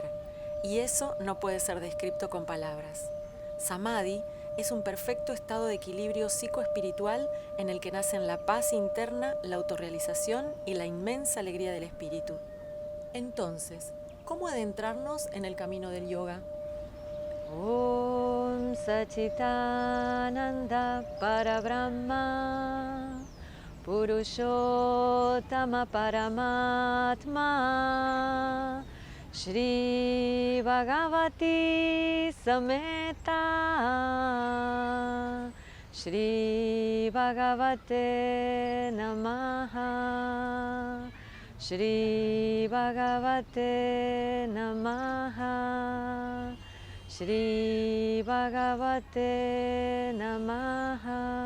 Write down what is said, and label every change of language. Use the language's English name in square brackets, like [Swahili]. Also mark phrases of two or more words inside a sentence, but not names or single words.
[Spanish] Y eso no puede ser descrito con palabras. Samadhi es un perfecto estado de equilibrio psicoespiritual en el que nacen la paz interna, la autorrealización y la inmensa alegría del espíritu. Entonces, ¿cómo adentrarnos en el camino del yoga? [Sanskrit] Om Sachitananda Parabrahma Purushottama Paramatma Shri Bhagavati Sameta Shri Bhagavate Namaha Shri Bhagavate Namaha Shri Bhagavate Namaha.